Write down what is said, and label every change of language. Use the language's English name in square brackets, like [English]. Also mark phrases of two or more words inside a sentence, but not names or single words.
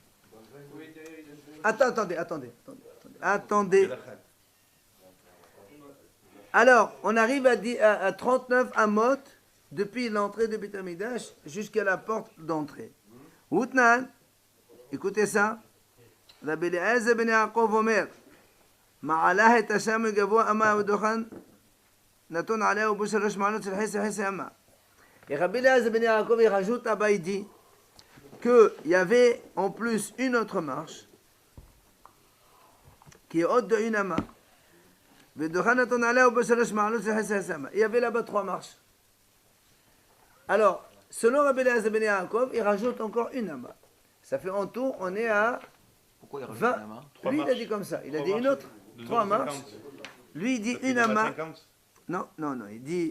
[French] Attendez. Alors, on arrive à 39 amot depuis l'entrée de Beit HaMikdash jusqu'à la porte d'entrée. Outnan, écoutez ça. [Hebrew] רבי אליעזר בן יעקב אומר, מעלה את השם הגבוה אמה ודוכן נתון עליה ובו 3 מעלות של חסי אמה. [French] Et Rabbi Eliezer ben Yaakov il rajoute là-bas, il dit qu'il y avait en plus une autre marche qui est haute de 1 amas. [Hebrew] ודוכן נתון עליה ובו 3 מעלות של חסי אמה. [French] Il y avait là-bas 3 marches. Alors, selon Rabbi Eliezer ben Yaakov, il rajoute encore 1 amas. Ça fait en tout, on est à Pourquoi il rajoute 20. la main? Lui, il a dit comme ça. Il a dit une autre. 3 marches. Lui, il dit une amas. Non, il dit.